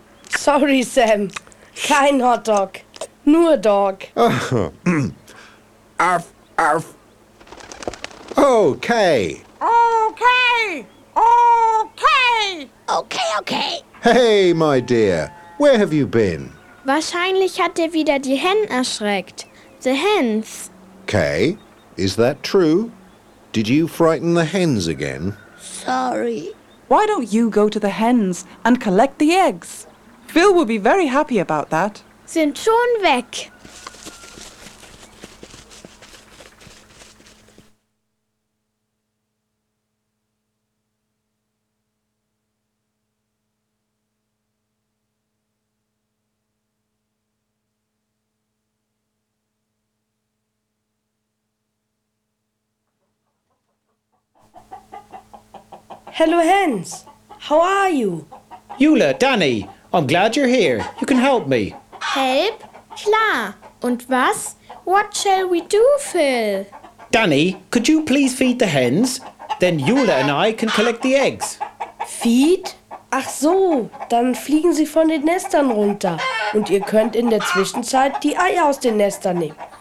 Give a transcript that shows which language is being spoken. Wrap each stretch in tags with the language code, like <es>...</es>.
<de>Sorry, Sam. Kein Hot Dog. Nur Dog. Arf, arf. Okay.</de> <en>Okay. Okay. Okay, okay. Hey, my dear, where have you been?</en> <de>Wahrscheinlich hat er wieder die Hen erschreckt.</de> <en>The hens. Kay, is that true? Did you frighten the hens again? Sorry. Why don't you go to the hens and collect the eggs? Phil will be very happy about that.</en> <de>Sind schon weg.</de> <en>Hello, Hans. How are you? Eula, Danny, I'm glad you're here. You can help me. Help?</en> <de>Klar. Und was?</de> <en>What shall we do, Phil? Danny, could you please feed the hens? Then Eula and I can collect the eggs. Feed?</en> <de>Ach so, dann fliegen sie von den Nestern runter. Und ihr könnt in der Zwischenzeit die Eier aus den Nestern nehmen.</de>